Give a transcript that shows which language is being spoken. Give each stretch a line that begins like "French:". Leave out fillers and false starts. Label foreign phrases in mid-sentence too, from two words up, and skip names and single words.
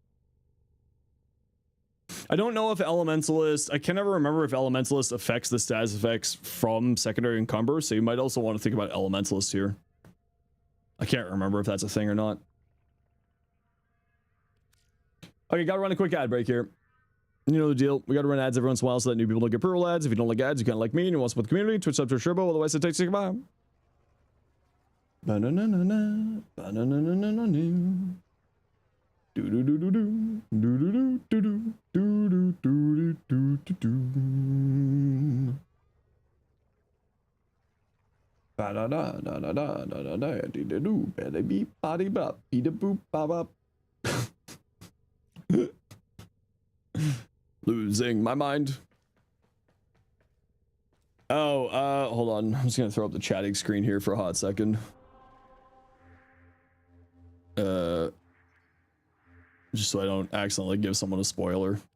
English: I don't know if Elementalist, I can never remember if Elementalist affects the status effects from secondary encumber, so you might also want to think about Elementalist here. I can't remember if that's a thing or not. Okay, gotta run a quick ad break here. You know the deal. We gotta run ads every once in a while so that new people don't get pro ads. If you don't like ads, you can't like me and you want to support the community, Twitch up to a Sherbo, otherwise it takes you goodbye. Ba-na-na-na-na, ba-na-na-na-na-na. Do-do-do-do-do, do-do-do-do-do, do-do-do-do-do-do-do. Ba-da-da-da-da-da-da-da-da-dee-da-doo, ba-da-beep, ba-dee-bop, beep-da-boop, ba-bop. Losing my mind. Oh, hold on. I'm just gonna throw up the chatting screen here for a hot second. Just so I don't accidentally give someone a spoiler.